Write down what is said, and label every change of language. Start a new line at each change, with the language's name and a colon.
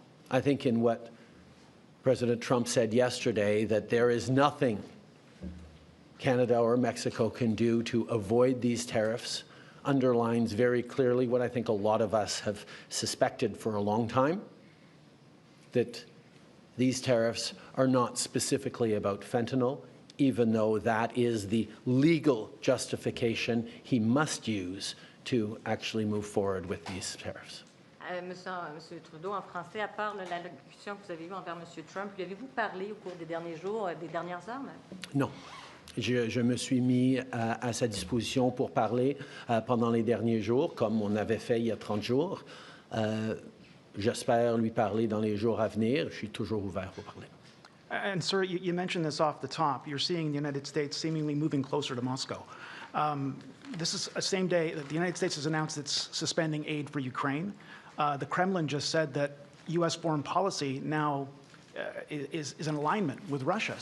English: I think in what President Trump said yesterday, that there is nothing Canada or Mexico can do to avoid these tariffs, underlines very clearly what I think a lot of us have suspected for a long time, that these tariffs are not specifically about fentanyl, even though that is the legal justification he must use to actually move forward with these tariffs.
French: Monsieur Trudeau, en français, à part l'allocution que vous avez eue envers Monsieur Trump, lui avez-vous parlé au cours des derniers jours, des dernières heures? Non. Je me suis mis à sa disposition pour parler pendant les derniers jours, comme on avait fait il y a 30 jours. J'espère lui parler dans les jours à venir. Je suis toujours ouvert pour parler.
English: And, sir, you mentioned this off the top. You're seeing the United States seemingly moving closer to Moscow. This is the same day that the United States has announced it's suspending aid for Ukraine. The Kremlin just said that U.S. foreign policy now is in alignment with Russia.